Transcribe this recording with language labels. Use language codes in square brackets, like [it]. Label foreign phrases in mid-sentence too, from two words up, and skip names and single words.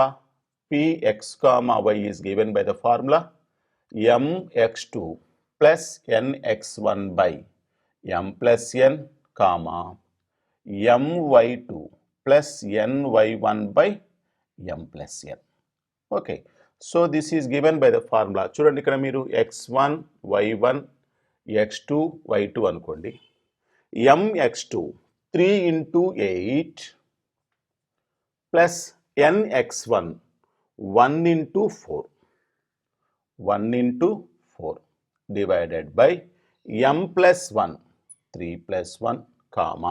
[en] P, x, y is given by the formula mx2 plus nx1 by m plus n, my2 plus ny1 by m plus n. Okay. So this is given by the formula. [te] చూడండి ఇక్కడ మీరు x1, y1, x2, y2 అనుకోండి. [en] mx2 3 into 8 plus nx1 1 into 4. 1 into 4 divided by m plus 1 3 plus 1 comma.